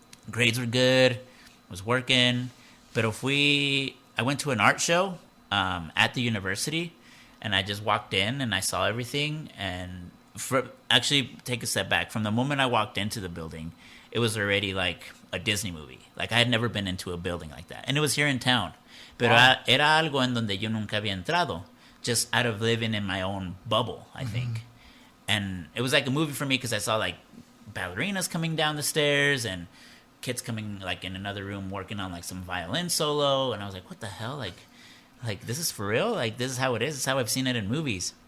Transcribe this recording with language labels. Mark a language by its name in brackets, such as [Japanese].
[English] Grades were good. Was working. But I went to an art show at the university, and I just walked in and I saw everything. And actually, take a step back. From the moment I walked into the building, it was already like a Disney movie. Like, I had never been into a building like that. And it was here in town. [Spanish] Pero era algo en donde yo nunca había entrado. [English] Just out of living in my own bubble, I think. And it was like a movie for me because I saw like ballerinas coming down the stairs and kids coming like in another room working on like some violin solo. And I was like, what the hell? Like this is for real? Like, this is how it is? This is how I've seen it in movies.